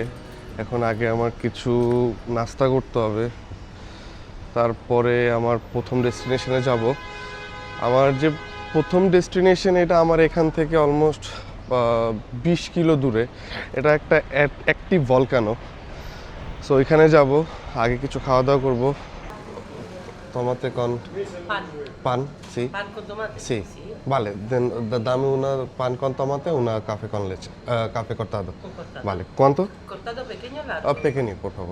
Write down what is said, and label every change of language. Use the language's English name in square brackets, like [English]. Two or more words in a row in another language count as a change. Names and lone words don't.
[Bangla] এখন আগে আমার কিছু নাস্তা করতে হবে, তারপরে আমার প্রথম ডেস্টিনেশনে যাব। আমার যে প্রথম ডেস্টিনেশন, এটা আমার এখান থেকে অলমোস্ট 20 কিলো দূরে। এটা একটা অ্যাক্টিভ ভলকানো। সো ওইখানে যাব, আগে কিছু খাওয়া দাওয়া করবো। [Spanish] Tomate con pan, sì. Pan con tomate? Sì. Vale, [Italian] dammi una [Spanish] pan con tomate [Italian] e una caffè [Spanish] con leche. Caffè cortado. Con cortado. Vale, ¿cuánto? ¿Cortado pequeño o largo? Pequeño, por favor.